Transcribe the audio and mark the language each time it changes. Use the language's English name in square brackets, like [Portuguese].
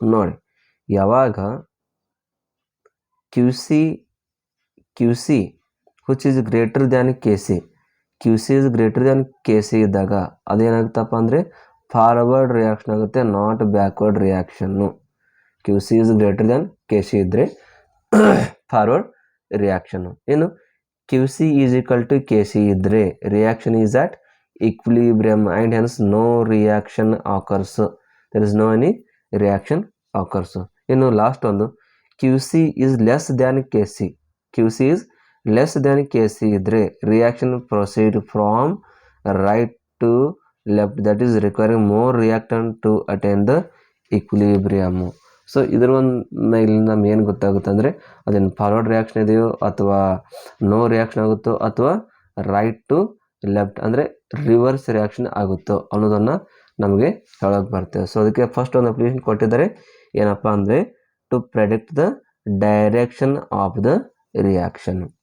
[Kannada] ನೋಡಿ, ಯಾವಾಗ Q C [English] which is greater than [Kannada] K C, Q C [English] is greater than [Kannada] K C ಇದ್ದಾಗ ಅದೇನಾಗುತ್ತಪ್ಪ ಅಂದರೆ forward reaction ಆಗುತ್ತೆ, not backward reaction. Q C [English] is greater than [Kannada] K C ಇದ್ದರೆ forward reaction. ಏನು Q C [English] is equal to [Kannada] K C ಇದ್ದರೆ [English] Reaction is at equilibrium and hence no reaction occurs. There is no any reaction occurs. [Kannada] ಇನ್ನು last ಒಂದು [English] QC is less than KC. QC is less than KC [Kannada] ಇದ್ರೆ [English] reaction proceed from right to left, that is requiring more reactant to attain the equilibrium. [Kannada] So ಇದ್ರ ಒಂದು ಮೇಲೆ ನಮ್ಗೆ ಏನು ಗೊತ್ತಾಗುತ್ತೆ ಅಂದರೆ ಅದೇನು ಫಾರ್ವರ್ಡ್ ರಿಯಾಕ್ಷನ್ ಇದೆಯೋ ಅಥವಾ ನೋ ರಿಯಾಕ್ಷನ್ ಆಗುತ್ತೋ ಅಥವಾ ರೈಟ್ ಟು ಲೆಫ್ಟ್ ಅಂದರೆ ರಿವರ್ಸ್ ರಿಯಾಕ್ಷನ್ ಆಗುತ್ತೋ ಅನ್ನೋದನ್ನು ನಮಗೆ ಹೇಳೋಕೆ ಬರ್ತದೆ. ಸೊ ಅದಕ್ಕೆ ಫಸ್ಟ್ ಒಂದು ಅಪ್ಲಿಕೇಶನ್ ಕೊಟ್ಟಿದ್ದಾರೆ ಏನಪ್ಪ ಅಂದರೆ [English] To predict the direction of the reaction.